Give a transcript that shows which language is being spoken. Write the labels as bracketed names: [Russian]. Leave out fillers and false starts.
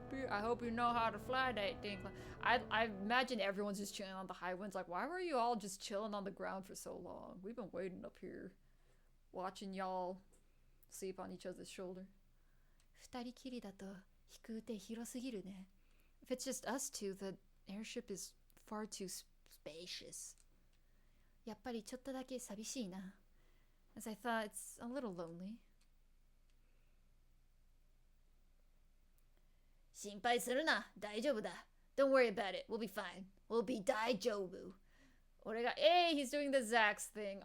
[English] I hope you know how to fly that thing. I imagine everyone's just chilling on the high winds. Like, why were you all just chilling on the ground for so long? We've been waiting up here, watching y'all sleep on each other's shoulder. [Japanese] 二人きりだと飛空艇広すぎるね. [English] If it's just us two, the airship is far too spacious. [Japanese] やっぱりちょっとだけ寂しいな. [English] As I thought, it's a little lonely. [Japanese] 心配するな。大丈夫だ. [English] Don't worry about it. We'll be fine. We'll be 大丈夫. Hey, he's doing the Zax thing.